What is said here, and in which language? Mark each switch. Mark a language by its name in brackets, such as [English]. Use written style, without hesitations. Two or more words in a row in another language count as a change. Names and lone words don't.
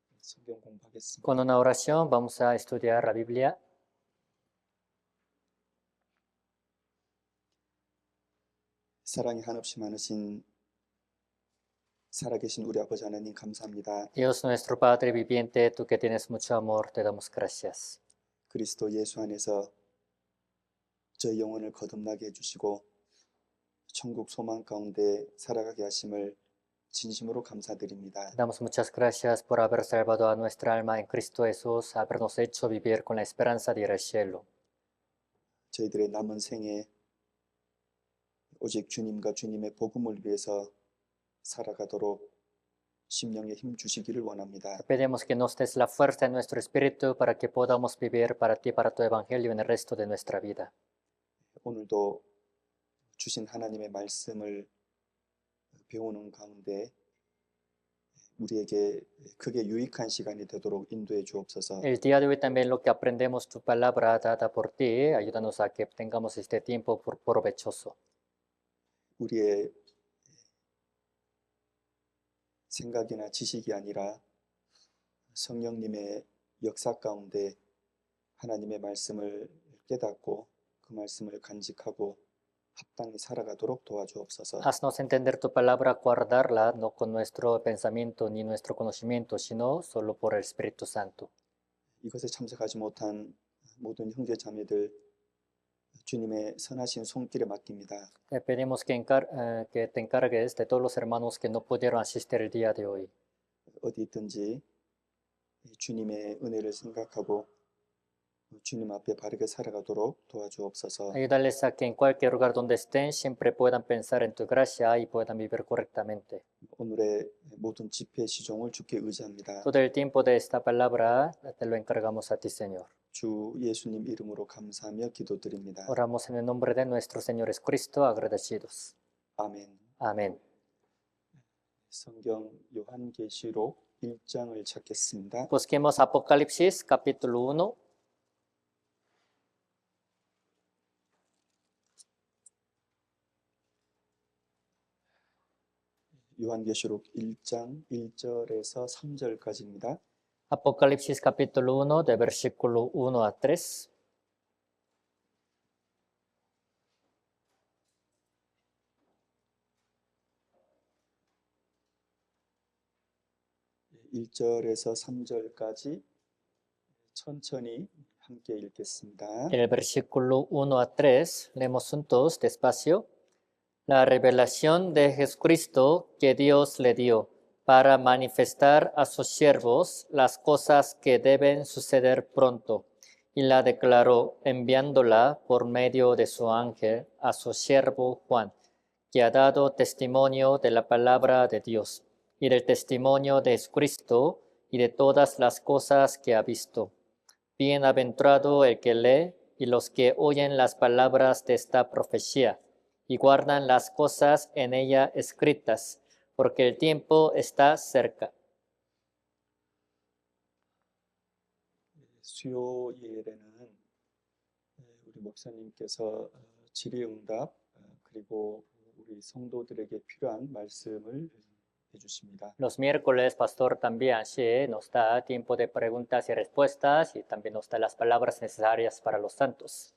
[Korean] 성경 공부하겠습니다. [Spanish] Con una oración vamos a estudiar la Biblia. [Korean] 사랑이 한없이 많으신 살아계신 우리 아버지 하나님 감사합니다. [Spanish] Dios nuestro Padre viviente, tú que tienes mucho amor, te damos gracias. [Korean] 그리스도 예수 안에서 저희 영혼을 거듭나게 해주시고 천국 소망 가운데 살아가게 하심을 진심으로 감사드립니다. [Spanish] Damos muchas gracias por haber salvado a nuestra alma en Cristo Jesús, habernos hecho vivir con la esperanza de ir al cielo. [Korean] 저희들의 남은 생에 오직 주님과 주님의 복음을 위해서 살아가도록 심령에 힘 주시기를 원합니다. [Spanish] Te pedimos que nos des la fuerza en nuestro espíritu para que podamos vivir para ti, para tu evangelio en el resto de nuestra vida. [Korean] 오늘도 주신 하나님의 말씀을 배우는 가운데 우리에게 크게 유익한 시간이 되도록 인도해 주옵소서. [Spanish] El día de hoy también lo que aprendemos tu palabra dada por ti, ayúdanos a que tengamos este tiempo provechoso. [Korean] 우리의 생각이나 지식이 아니라 성령님의 역사 가운데 하나님의 말씀을 깨닫고 그 말씀을 간직하고 합당히 살아가도록 도와주옵소서. [Spanish] Haznos entender tu palabra, guardarla, no con nuestro pensamiento ni nuestro conocimiento, sino solo por el Espíritu Santo. [Korean] 이것에 참석하지 못한 모든 형제 자매들 주님의 선하신 손길에 맡깁니다. [Spanish] Te pedimos que te encargues de todos los hermanos que no pudieron asistir el día de hoy. [Korean] 어디 있든지 주님의 은혜를 생각하고 주님 앞에 바르게 살아가도록 도와주옵소서. [Spanish] Ayúdales a que en cualquier lugar donde estén siempre puedan pensar en tu gracia y puedan vivir correctamente. [Korean] 오늘의 모든 집회 시종을 주께 의지합니다. [Spanish] Todo el tiempo de esta palabra te lo encargamos a ti, Señor. [Korean] 주 예수님 이름으로 감사하며 기도드립니다. [Spanish] Oramos en el nombre de nuestro Señor Jesucristo, agradecidos. [Korean] 아멘. [Spanish] Amén. [Korean] 성경 요한계시록 1장을 찾겠습니다. [Spanish] Busquemos Apocalipsis capítulo 1. [Korean] 요한계시록 1장 1절에서 3절까지입니다. [Spanish] Apocalipsis capítulo 1, de versículo 1 a 3. [Korean] 일 1절에서 3절까지 천천히 함께 읽겠습니다. [Spanish] En el versículo 1 a 3, leemos juntos despacio. La revelación de Jesucristo que Dios le dio para manifestar a sus siervos las cosas que deben suceder pronto, y la declaró enviándola por medio de su ángel a su siervo Juan, que ha dado testimonio de la palabra de Dios y del testimonio de Jesucristo y de todas las cosas que ha visto. Bienaventurado el que lee y los que oyen las palabras de esta profecía y guardan las cosas en ella escritas, porque el tiempo está cerca. [Korean] 수요일에는 우리 목사님께서 질의응답 그리고 우리 성도들에게 필요한 말씀을 해주십니다. [Spanish] Los miércoles, Pastor también sí, nos da tiempo de preguntas y respuestas y también nos da las palabras necesarias para los santos.